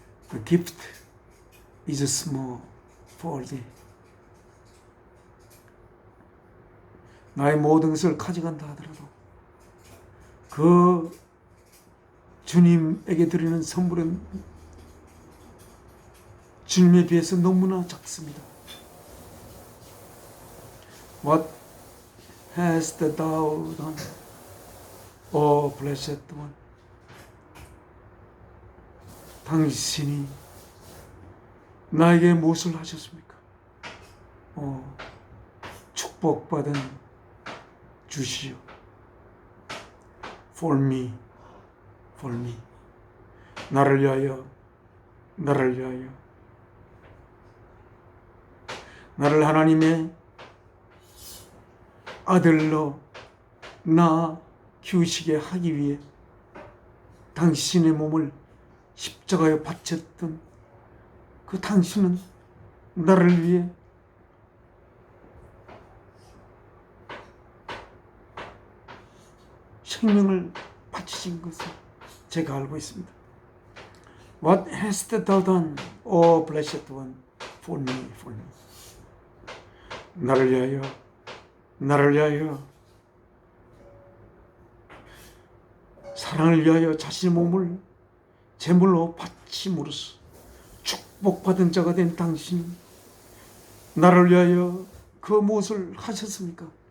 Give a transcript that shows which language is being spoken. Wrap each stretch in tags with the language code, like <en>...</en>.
<en>The gift is small for thee.</en> <ko>나의 모든 것을 가져간다 하더라도 그 주님에게 드리는 선물은 주님에 비해서 너무나 작습니다.</ko> <en>What hast thou done, O blessed one?</en> <ko>당신이 나에게 무엇을 하셨습니까? 축복받은 주시오.</ko> <en>For me, for me.</en> <ko>나를 위하여, 나를 위하여. 나를 하나님의 아들로 나 키우시게 하기 위해 당신의 몸을 십자가에 바쳤던 그 당신은 나를 위해 생명을 바치신 것을 제가 알고 있습니다.</ko> <en>What hast thou done, O blessed one, for me, for me.</en> <ko>나를 위하여, 나를 위하여, 사랑을 위하여 자신의 몸을 제물로 바침으로써 축복받은 자가 된 당신, 나를 위하여 그 무엇을 하셨습니까?</ko>